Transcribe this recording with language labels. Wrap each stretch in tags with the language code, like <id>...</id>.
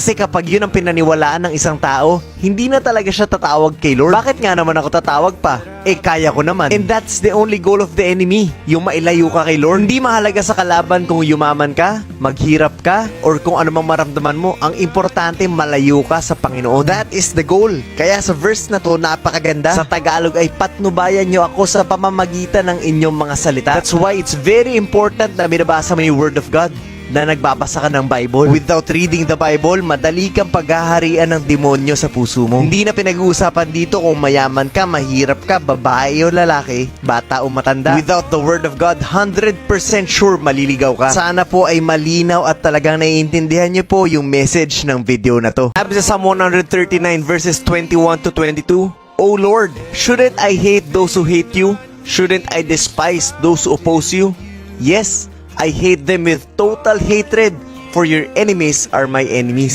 <tl>Kasi kapag yun ang pinaniwalaan ng isang tao, hindi na talaga siya tatawag kay Lord. Bakit nga naman ako tatawag pa? Kaya ko naman.</tl> <en>And that's the only goal of the enemy,</en> <tl>yung mailayo ka kay Lord. Hindi mahalaga sa kalaban kung yumaman ka, maghirap ka, or kung ano mang maramdaman mo. Ang importante, malayo ka sa Panginoon.</tl> <en>That is the goal.</en> <tl>Kaya sa verse na to, napakaganda. Sa Tagalog ay patnubayan nyo ako sa pamamagitan ng inyong mga salita.</tl> <en>That's why it's very important</en> <tl>na binabasa mo yung Word of God. na nagbabasa ka ng Bible.</tl> <en>Without reading the Bible,</en> <tl>madali kang paghaharian ng demonyo sa puso mo. Hindi na pinag-uusapan dito kung mayaman ka, mahirap ka, babae o lalaki, bata o matanda.</tl> <en>Without the Word of God,</en> <tl>100% sure maliligaw ka. Sana po ay malinaw at talagang naiintindihan niyo po yung message ng video na to. Sabi sa</tl> <en>Psalm 139 verses 21 to 22, O Lord, shouldn't I hate those who hate you? Shouldn't I despise those who oppose you? Yes, I hate them with total hatred, for your enemies are my enemies.</en>